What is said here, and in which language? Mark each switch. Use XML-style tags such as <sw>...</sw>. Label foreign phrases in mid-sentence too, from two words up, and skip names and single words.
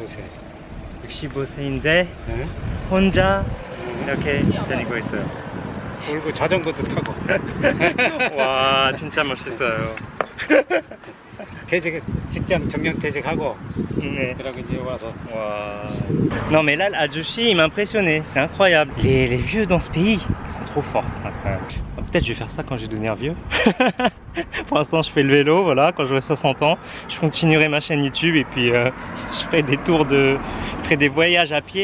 <ko>65세인데 네? 혼자 이렇게 다니고 있어요. 그리고 자전거도 타고. 와, 진짜 멋있어요. 직장 정년퇴직하고. 네. 그러고 이제 와서. Wow.</ko> <fr>Non mais là l'Adjouchi il m'a impressionné, c'est incroyable. Les vieux dans ce pays ils sont trop forts, c'est incroyable. Peut-être je vais faire ça quand je vais devenir vieux. Pour l'instant je fais le vélo, voilà, quand j'aurai 60 ans, je continuerai ma chaîne YouTube et puis je ferai des tours je ferai des voyages à pied.</fr>